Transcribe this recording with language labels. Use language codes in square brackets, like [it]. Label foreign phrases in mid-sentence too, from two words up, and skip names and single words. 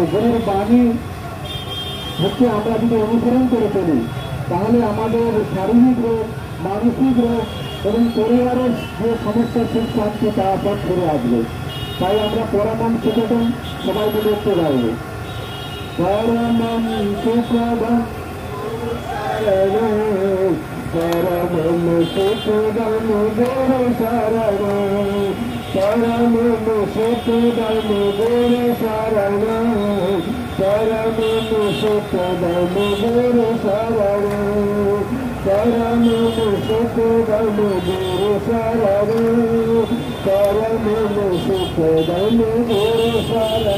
[bn] গুরুর বাণী হচ্ছে আমরা যদি অনুসরণ করে চলি তাহলে আমাদের শারীরিক রোগ, মানসিক রোগ এবং পরিবারের যে সমস্যা সুখ শান্তি তা সব ফিরে আসবে। তাই আমরা [sa] परमम् सुखदम् [bn] সবাই মিলে একটু গাইব। [sa] परमम् सुखदम् परमम् सुखदम् गुरु शरण। परम सुखदम गुरु शरण। परम सुखदम गुरु शरण। परम सुखदम गुरु शरण। परम सुखदम गुरु शरण।